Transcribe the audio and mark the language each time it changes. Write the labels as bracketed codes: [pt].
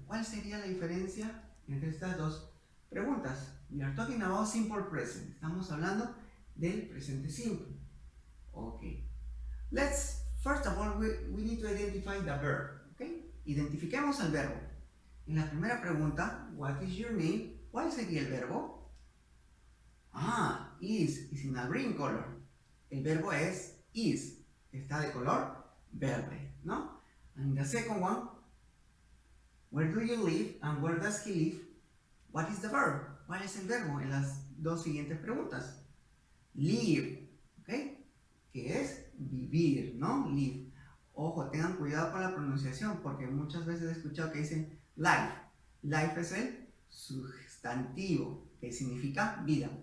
[es] ¿Cuál sería la diferencia entre estas dos preguntas? [en] We are talking about simple present. [es] Estamos hablando del presente simple. [en] Okay. First of all, we need to identify the verb. Okay? [es] Identifiquemos el verbo. En la primera pregunta, [en] what is your name? [es] ¿Cuál sería el verbo? [en] Is in a green color. [es] El verbo es is. Está de color verde, ¿no? [en] And the second one, where do you live and where does he live? What is the verb? [es] ¿Cuál es el verbo en las dos siguientes preguntas? Live, ¿ok? Que es vivir, ¿no? Live. Ojo, tengan cuidado con la pronunciación porque muchas veces he escuchado que dicen life. Life es el sustantivo, que significa vida.